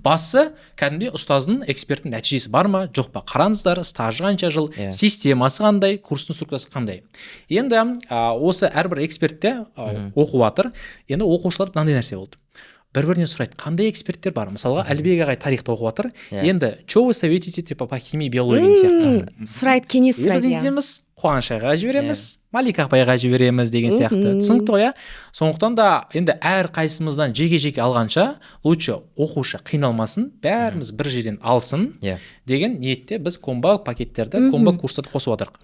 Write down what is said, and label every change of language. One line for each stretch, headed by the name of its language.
Kazakh: Басы кәдімгідей ұстаздың, эксперттің нәтижесі бар ма, жоқ па, қараңыздар, стажы қанша жыл, системасы қандай, курстың структурасы қандай. Енді осы әрбір экспертте оқып жатыр. Енді оқушылар мынандай нәрсе болды. Бір-бірінен сұрайды, қандай эксперттер бар? Мысалға, Әлібек ағай тарихта оқып жатыр.
Russian: Енді, что вы советуете типа по химии, биологии сияқты?
Kazakh: Сұрайды, кеңес сұрайды. Біз не істейміз? Қуаныш ағайға жібереміз, Малика апайға жібереміз деген сияқты. Түсінікті ғой, сондықтан да енді әр қайсымыздан жеке-жеке алғанша лучше оқушы қиналмасын, бәріміз бір жерден алсын деген ниетте біз комбо пакеттерді, комбо курстарды қосып отырмық.